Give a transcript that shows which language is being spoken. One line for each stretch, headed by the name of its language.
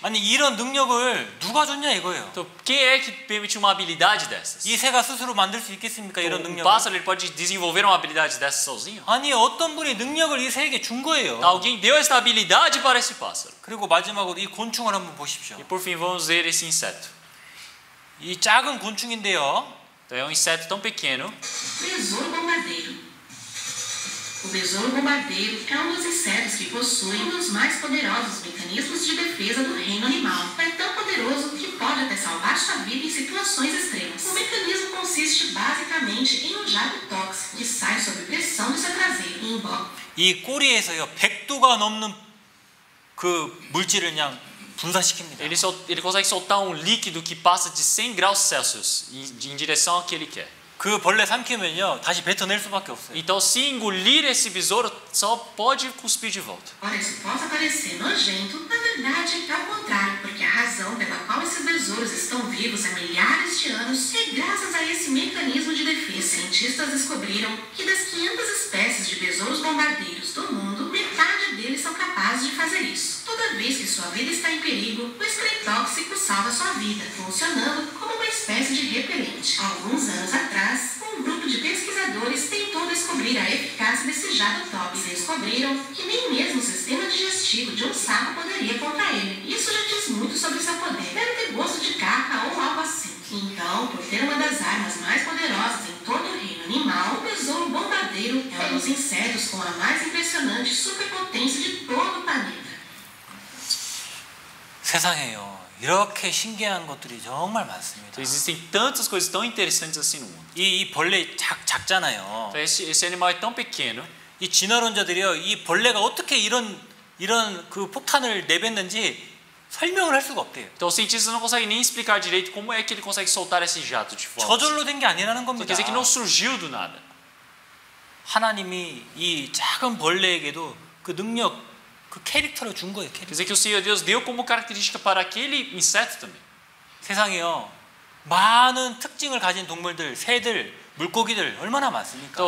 Korean: 아니 이런 능력을 누가 줬냐 이거예요.
Portuguese: Então, quem é que permitiu uma habilidade dessas?
Korean: 이 새가 스스로 만들 수 있겠습니까? 이런 능력을?
Portuguese: pássaro ele pode desenvolver uma habilidade dessas sozinho?
Korean: 아니 어떤 분이 능력을 이 새에게 준 거예요.
Portuguese: Alguém deu esta habilidade para esse pássaro.
Korean: 그리고 마지막으로 이 곤충을 한번 보십시오.
Portuguese: E por fim vamos ver esse inseto.
Korean: 이 작은 곤충인데요.
Portuguese: Então é um inseto tão pequeno. Besouro bombardeiro. O besouro bombardeiro é um dos insetos que possui um dos mais poderosos mecanismos de defesa do reino animal. É tão poderoso que pode até salvar sua vida em situações extremas. O mecanismo consiste basicamente em um jato tóxico que sai sob pressão de seu traseiro.
Korean: 이 꼬리에서요 100도가 넘는 그 물질을 그냥 분사시킵니다.
Portuguese: Ele consegue soltar um líquido que passa de 100 graus Celsius em direção ao que ele quer.
Korean: 그 벌레 삼키면요 다시 뱉어낼 수밖에 없어요.
Portuguese: Então, se engolir esse besouro, só pode cuspir de volta. Ora, isso possa parecer nojento, na verdade é ao contrário, porque a razão pela qual esses besouros estão vivos há milhares de anos é graças a esse mecanismo de defesa. Cientistas descobriram que das 500 espécies de besouros bombardeiros do mundo, metade deles são capazes de fazer isso. Toda vez que sua vida está em perigo, o spray tóxico salva sua vida, funcionando como uma espécie de repelente. Há alguns anos atrás, um grupo de pesquisadores tentou descobrir a eficácia desse jato tóxico. E descobriram que nem mesmo o sistema digestivo de um sapo poderia contra ele. Isso já diz muito sobre seu poder. Deve ter gosto de caca ou algo assim. Então, por ter uma das armas mais poderosas em todo o reino animal, o besouro bombardeiro é um dos insetos com a mais impressionante superpotência de todo o planeta.
Korean: 세상에요. 이렇게 신기한 것들이 정말 많습니다.
Portuguese: Então, existem tantas coisas tão interessantes assim no mundo.
Korean: 이 벌레 작잖아요.
Portuguese: Então, esse animal é tão pequeno.
Korean: 이 진화론자들이요, 이 벌레가 어떻게 이런 그 폭탄을 내뱉는지 설명을 할 수가 없대요.
Portuguese: Então os cientistas não conseguem nem explicar direito como é que ele consegue soltar esse jato de fogo.
Korean: 저절로 된 게 아니라는 겁니다.
Portuguese: Quer dizer que não surgiu do nada.
Korean: 하나님이 이 작은 벌레에게도 그 능력, 그 캐릭터를 준 거예요.
Portuguese: Quer dizer que o Senhor Deus deu como característica para aquele inseto também.
Korean: 세상에요, 많은 특징을 가진 동물들, 새들, 물고기들 얼마나 많습니까?